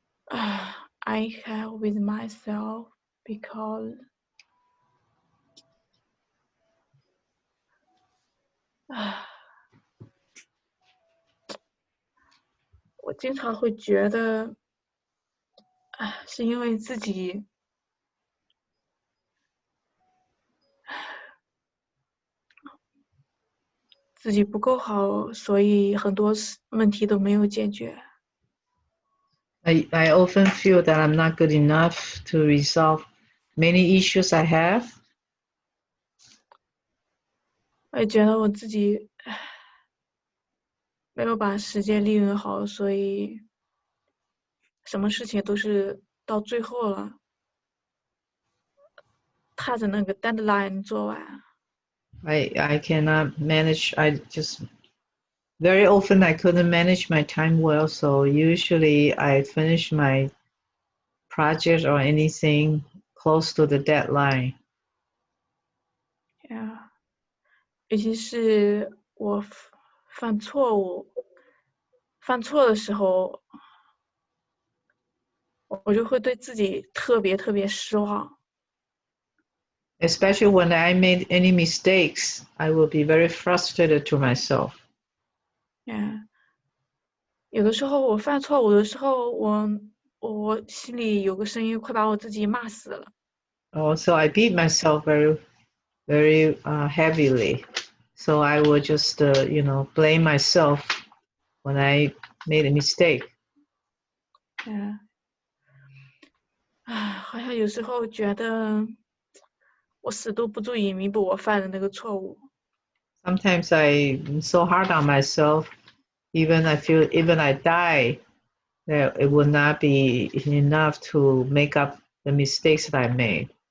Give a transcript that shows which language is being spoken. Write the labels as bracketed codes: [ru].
[en] I have with myself because uh, [zh] 我经常会觉得是因为自己不够好，所以很多问题都没有解决。 [en] I often feel that I'm not good enough to resolve many issues I have. [zh] 我也觉得我自己没有把时间利用好，所以什么事情都是到最后了，踏着那个 deadline 做完。 [en] I cannot manage. I just very often I couldn't manage my time well, so usually I finish my project or anything close to the deadline. [zh] Yeah，尤其是我犯错误、犯错的时候，我就会对自己特别失望。 [en] Especially when I made any mistakes, I will be very frustrated to myself. [zh] Yeah，有的时候我犯错误的时候，我心里有个声音快把我自己骂死了。 [en] Also, I beat myself very heavily. So I would just, blame myself when I made a mistake. [zh] 好像有时候觉得我死都不足以弥补我犯的那个错误。 [en] Sometimes I'm so hard on myself, even I die, that it would not be enough to make up the mistakes that I made.